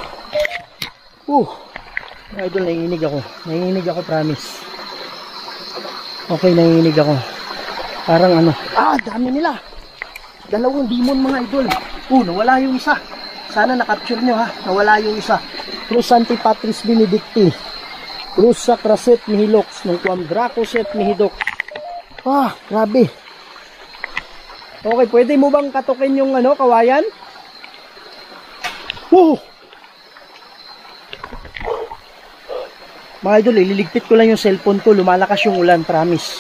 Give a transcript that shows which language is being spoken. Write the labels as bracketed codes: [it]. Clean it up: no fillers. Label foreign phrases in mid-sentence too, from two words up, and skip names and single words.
[tl] Mga idol, nanginginig ako, promise. Okay, nanginginig ako. Parang dami nila. Dalawang demon mga idol. Nawala yung isa. Sana na-capture nyo ha. Nawala yung isa. [la] Cruz Sancti Patris Benedicti. Cruz Sacraset Mihilox. Nung Quam Dracoset Mihidok. [tl] Grabe. Okay, pwede mo bang katukin yung kawayan? Mga idol, ililigpit ko lang yung cellphone ko. Lumalakas yung ulan, promise.